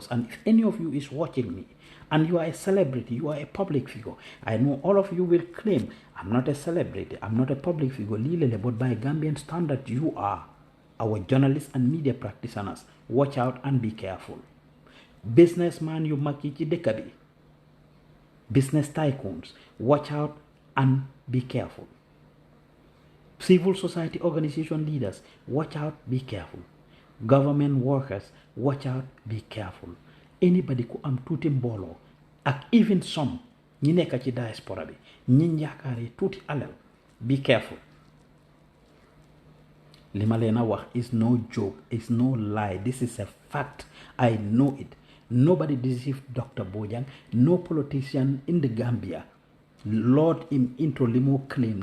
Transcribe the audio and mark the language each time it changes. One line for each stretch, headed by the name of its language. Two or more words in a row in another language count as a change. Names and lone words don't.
English: And if any of you is watching me, and you are a celebrity, you are a public figure, I know all of you will claim, I'm not a celebrity, I'm not a public figure, but by Gambian standard, you are. Our journalists and media practitioners, watch out and be careful.
Wolof: Businessman yu maki ci dëkk bi,
English: business tycoons, watch out and be careful. Civil society organization leaders, watch out, be careful. Government workers, watch out, be careful.
Wolof: Anybody ku am tuuti mbooloo ak
English: even some
Wolof: ñi nekk ci diaspora bi ñi yaakaare tuuti alal,
English: be careful. Limalena wax is no joke, it's no lie. This is a fact. I know it. Nobody deceived Dr. Bojang. No politician in the Gambia lured him into limo claim.